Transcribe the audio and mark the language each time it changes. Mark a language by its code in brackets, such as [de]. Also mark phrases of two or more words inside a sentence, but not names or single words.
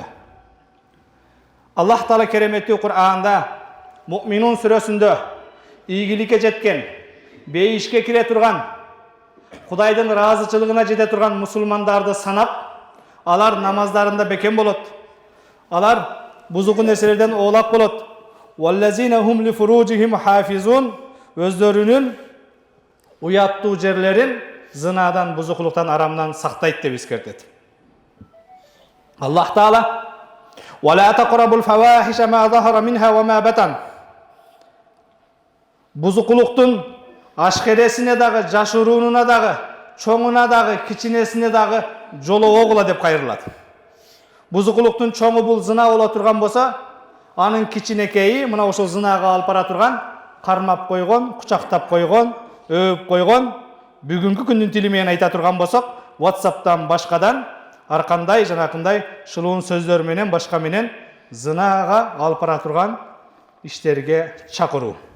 [ky] Аллах Таала кереметтүү Кур'анда Муъминун сүрөсүндө ийгиликке жеткен, бейишке кире турган, Кудайдын ыраазычылыгына жете турган мусулмандарды санап, алар намаздарында бекем болот. Алар бузуку нерселерден оолак болот. [ar] والذين هم لفروجهم حافظون, [ky] өздөрүнүн уяттуу жерлерин зынадан, бузукулуктан, арамдан сактайт деп эскертет. [ar] Аллах Таала وَلَا تَقْرَبُوا الْفَوَاحِشَ مَا ظَهَرَ مِنْهَا وَمَا بَطَنَ. [ky] Бузукулуктун ашкересине дагы, жашыруунуна дагы, чоңуна дагы, кичинесине дагы жолоо кыла деп кайрылат. Бузукулуктун чоңу бул зына боло турган болсо, анын кичинекейи мына ошол зынага алып бара турган, кармап койгон, кучактап койгон, өөп койгон, бүгүнкү күндүн тили менен айта турган болсок, WhatsApp'тан башкадан аркандай, жанакындай шылуун сөздөр менен, башка менен зынага алып бара турган иштерге чакыруу.